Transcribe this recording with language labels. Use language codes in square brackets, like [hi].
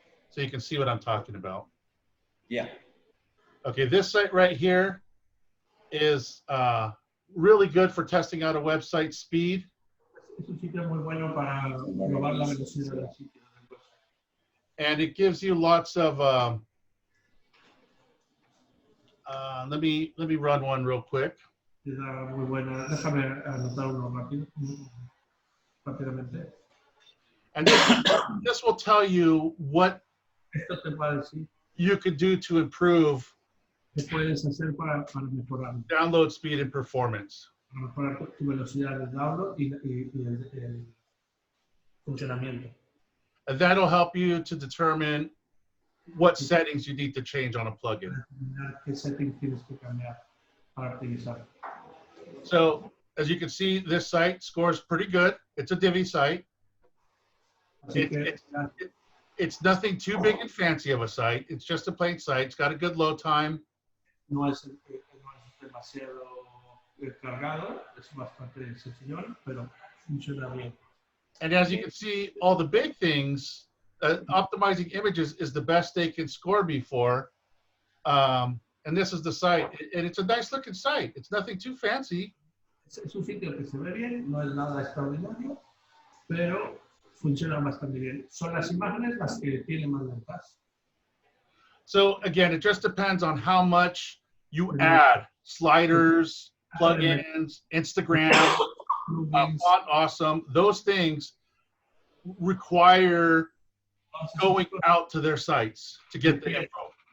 [en] so you can see what I'm talking about. Yeah. Okay, this site right here is really good for testing out a website speed. [es] Es un sitio muy bueno para probar la velocidad del sitio. [en] And it gives you lots of let me run one real quick. [es] Es muy buena. Déjame anotar uno rápidamente. [en] And this will tell you what [es] Esto te va a decir [en] you could do to improve [es] qué puedes hacer para mejorar. [en] download speed and performance. [es] Para mejorar tu velocidad de download y el funcionamiento. [en] And that'll help you to determine what settings you need to change on a plugin. [es] ¿Qué settings tienes que cambiar para optimizar? [en] So as you can see, this site scores pretty good. It's a Divi site. [es] Así que [en] It's nothing too big and fancy of a site. It's just a plain site. It's got a good load time. [es] no es demasiado cargado, es bastante sencillón, pero funciona bien. [en] And as you can see, all the big things, optimizing images is the best they can score me for. And this is the site. And it's a nice looking site. It's nothing too fancy. [es] Es un sitio que se ve bien, no es nada extraordinario, pero funciona bastante bien. Son las imágenes las que tienen más ventas. [en] So again, it just depends on how much you add sliders, plugins, Instagram, Font Awesome. Those things require going out to their sites to get the info.